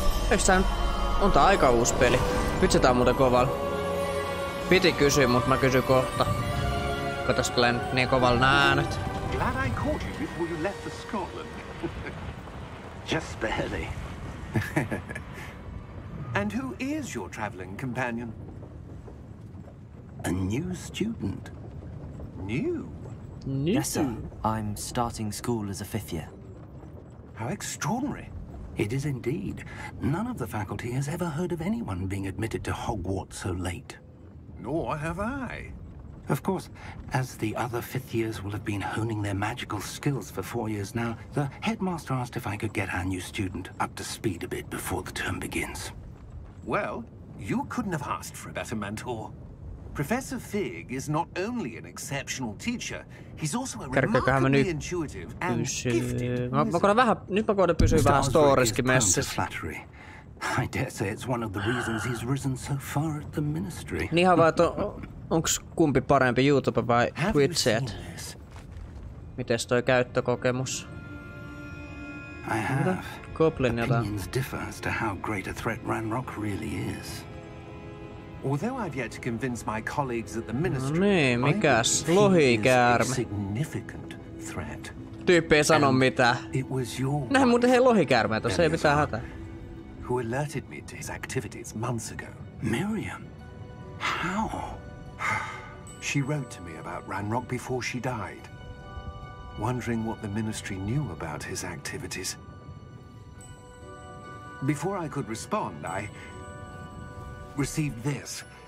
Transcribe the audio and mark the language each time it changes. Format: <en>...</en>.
<fi>Eiks tää on tää aika uusi peli? Vitsi tää on muuten kovalla. Piti kysyä, mut mä kysyn kohta. Katos tulee nyt niin kovalla nää äänet.</fi> <en>Glad I caught you before you left for Scotland. Just barely. And who is your traveling companion? A new student. New? Yes, sir. I'm starting school as a 5th year. How extraordinary. It is indeed. None of the faculty has ever heard of anyone being admitted to Hogwarts so late. Nor have I. Of course, as the other 5th years will have been honing their magical skills for 4 years now, the headmaster asked if I could get our new student up to speed a bit before the term begins. Well, you couldn't have asked for a better mentor. Professor Fig is not only an exceptional teacher, he's also a remarkably intuitive and gifted.</en> <fi>Nyt mä koitan pysyä vähän storiskin messissä.</fi> <en>I dare say it's one of the reasons he's risen so far at the ministry.</en> <fi>Niin ihan vaan, että onks kumpi parempi, YouTube vai Twitchet? Mites toi käyttökokemus?</fi> <en>I have.</en> <fi>Goblin jotain.</fi> <en>Opinions differ as to how great a threat Ranrock really is. Although I've yet to convince my colleagues at the ministry,</en> <fi>niin, mikäs? Lohikäärme.</fi> <en>Significant threat.</en> <fi>Tyyppi ei sano mitään. Näin muuten hei lohikäärmeä tossa, ei mitään hätää.</fi> <en>Who alerted me to his activities months ago. Miriam? How? She wrote to me about Ranrock before she died, wondering what the ministry knew about his activities. Before I could respond, I received this.</en>